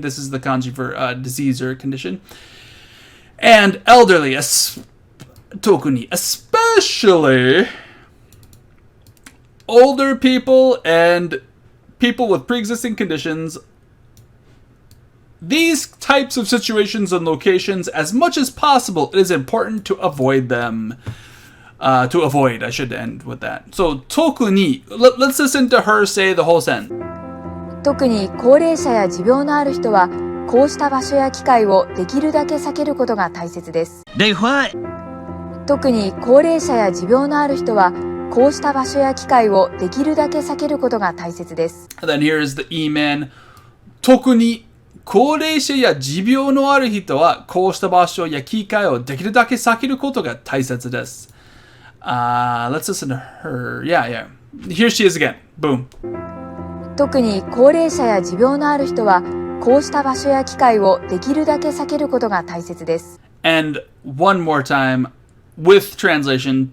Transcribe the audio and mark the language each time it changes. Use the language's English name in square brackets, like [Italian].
[English] This is the kanji for disease or condition. And elderly, 特に especially older people and people with pre-existing conditions. These types of situations and locations, as much as possible, it is important to avoid them. I should end with that. So, 特に, let's listen to her say the whole sentence. [Japanese] 特に高齢者や持病のある人はこうした場所や機会をできるだけ避けることが大切です。特に高齢者や持病のある人はこうした場所や機会をできるだけ避けることが大切です。 [English] And then here is the E-man. [Japanese] 特に高齢者や持病のある人はこうした場所や機会をできるだけ避けることが大切です。 [English] Let's listen to her. Yeah. Here she is again. Boom. [Japanese] 特に高齢者や持病のある人はこうした場所や機会をできるだけ避けることが大切です。 [English] And one more time with translation.